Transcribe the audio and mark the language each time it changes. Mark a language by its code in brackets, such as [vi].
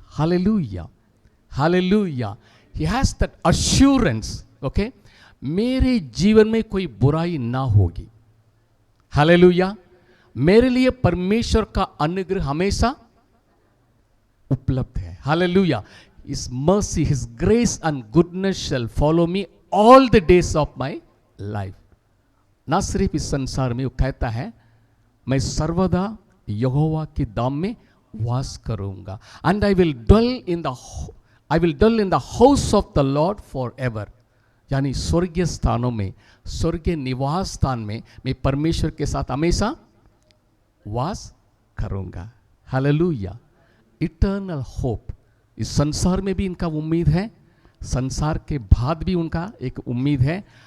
[hi] Hallelujah, hallelujah. [en] he has that assurance, [hi] okay, मेरे जीवन में कोई बुराई ना होगी। हालेलुया। मेरे लिए परमेश्वर का अनुग्रह हमेशा उपलब्ध है। Hallelujah. [en] His mercy, His grace and goodness shall follow me all the days of my life. [hi] ना सिर्फ इस संसार में, वो कहता है मैं सर्वदा यहोवा के धाम में वास करूंगा। [en] And I will dwell in the house of the Lord forever. [hi] यानी स्वर्गीय स्थानों में, स्वर्गीय निवास स्थान में मैं परमेश्वर के साथ हमेशा वास करूंगा। हालेलुया। [en] Eternal hope. [hi] इस संसार में भी इनका उम्मीद है, संसार के बाद भी उनका एक उम्मीद है।